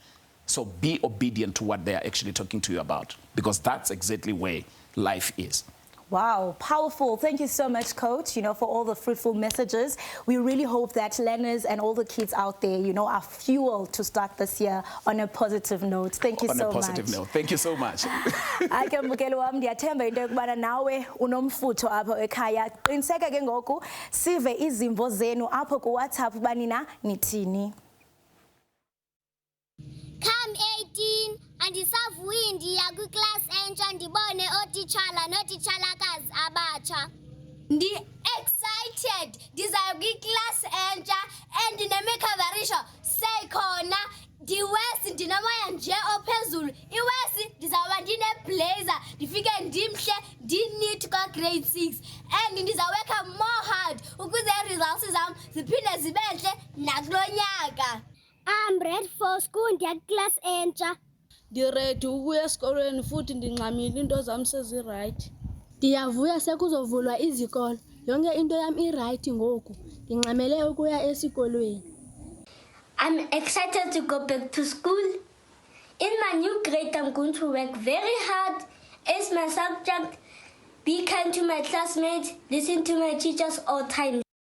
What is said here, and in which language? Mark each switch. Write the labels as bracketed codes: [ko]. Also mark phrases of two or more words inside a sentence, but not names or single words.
[en] So be obedient to what they're actually talking to you about, because that's exactly where life is. Wow, powerful. Thank you so much, Coach, you know, for all the fruitful messages. We really hope that learners and all the kids out there, you know, are fueled to start this year on a positive note. Thank you so much. On a positive note. Thank you so much. [xh] Ake mbukeli wami ndiyathemba into yokubana nawe unomfutho apho ekhaya. Qiniseka ke ngoku sive izimvo zenu apho ku WhatsApp banina nithini. Come 18 andisavuyi ndiya kwiclass entsha ndibone ootitshala nootitshalakazi abatsha. Ndi-excited ndizaya kwiclass entsha and ndinemikhaverisho seyikhona. Ndiwesi ndinomoya nje ophezulu. Iwesi ndizawuba ndineblazer ndifike ndimhle ndineat kwa-grade 6 and ndizaweka [en] more hard [xh] ukuze ii-results zam ziphinde zibe ntle nakulo nyaka. [en] I'm ready for school, [xh] ndiya class entsha. Ndiready ukuya esikolweni futhi ndingxamile into zami seziright. Ndiyavuya sekuzovulwa izikolo. Yonke into yami iright ngoku. Ndingxamele ukuya esikolweni. [en] I'm excited to go back to school. In my new grade, I'm going to work very hard. Ace my subject, be kind to my classmates, listen to my teachers all the time.